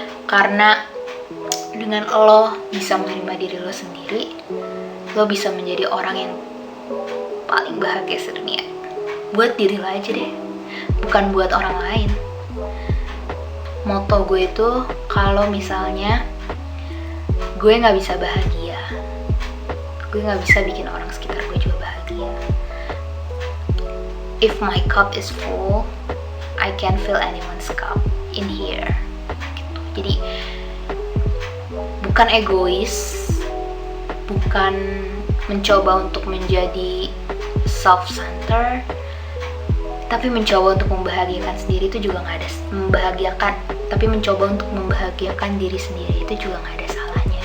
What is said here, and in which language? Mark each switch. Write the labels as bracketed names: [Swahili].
[Indonesian] Karena dengan lo bisa menerima diri lo sendiri, lo bisa menjadi orang yang paling bahagia sedunia. Buat diri lo aja deh, bukan buat orang lain. Moto gue itu kalau misalnya gue nggak bisa bahagia, gue nggak bisa bikin orang sekitar gue juga bahagia. [English] If my cup is full, I can't fill anyone's cup in here. [Indonesian] Gitu. Jadi bukan egois, bukan mencoba untuk menjadi self-centered, tapi mencoba untuk membahagiakan sendiri itu juga nggak ada membahagiakan, tapi mencoba untuk membahagiakan diri sendiri itu juga nggak ada salahnya.